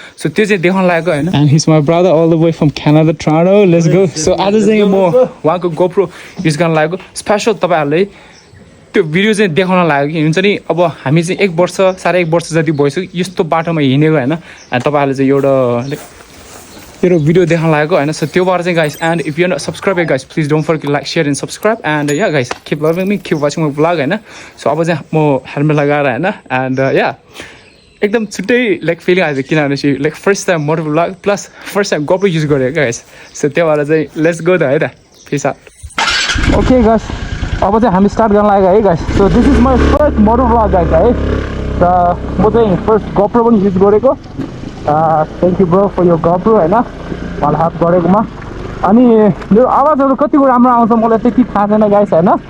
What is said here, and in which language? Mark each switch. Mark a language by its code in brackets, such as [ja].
[ne] So त्यो चाहिँ देखाउन लागेको हैन. [en] And his my brother all the way from Canada Toronto. Let's go. [ne] So आज चाहिँ म उहाँको गोप्रो युज गर्न लागेको. स्पेशल तपाईहरुले त्यो भिडियो चाहिँ देखाउन लाग्यो कि हुन्छ नि. अब हामी चाहिँ 1 वर्ष साढे 1 वर्ष जति भइसक्यो यस्तो बाटोमा हिँडेको हैन. अनि तपाईहरुले चाहिँ एउटा भिडियो देखाउन लागेको हैन. सो त्यो भएर चाहिँ guys, [en] And if you are not subscribe guys, please don't forget like share and subscribe. And yeah guys, keep loving me, keep watching my vlog हैन. [ne] सो अब चाहिँ म हेलमेट लगाएर हैन. एन्ड या एकदम छुट्टै लाइक फिलिङ आयो किनभने चाहिँ लाइक [en] first time moto vlog plus first time GoPro use [ne] गरेको गाइस. सो त्यो भएर चाहिँ [en] let's go [ne] त है त. [en] Peace out. [ne] ओके गाइस, अब चाहिँ हामी स्टार्ट गर्न लाग्यो है guys. [en] So this is my first moto vlog guys है. [ne] र म चाहिँ फर्स्ट गोप्रो पनि युज गरेको. [en] thank you bro [ne] फर यो गोप्रो हैन, मलाई हेल्प गरेकोमा. अनि मेरो आवाजहरू कतिको राम्रो आउँछ मलाई त्यति थाहा छैन गाइस हैन.